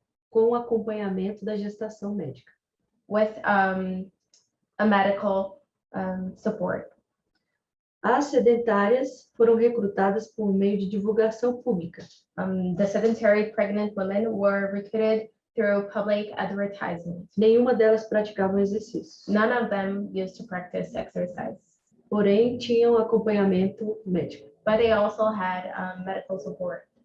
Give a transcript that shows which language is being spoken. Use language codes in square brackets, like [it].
[pt] com acompanhamento da gestação médica. [en] with a medical support. [pt] As sedentárias foram recrutadas por meio de divulgação pública. [en] The sedentary pregnant women were recruited through public advertisement. [pt] Nenhuma delas praticava exercícios, [en] None of them used to practice exercise, [pt] porém tinham acompanhamento médico. [en] but they also had medical support.